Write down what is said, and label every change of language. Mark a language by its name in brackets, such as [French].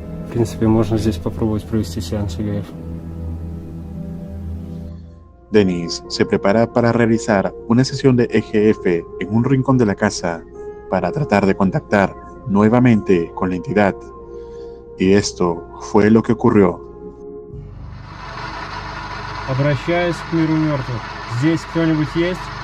[Russian] принципе, можно здесь попробовать провести сеанс ЕГФ. [Spanish] Dennis se prepara para realizar una sesión de EGF en un rincón de la casa para tratar de contactar nuevamente con la entidad. Y esto fue lo que ocurrió. [Russian] Обращаюсь к миру мертвых. Здесь кто-нибудь есть?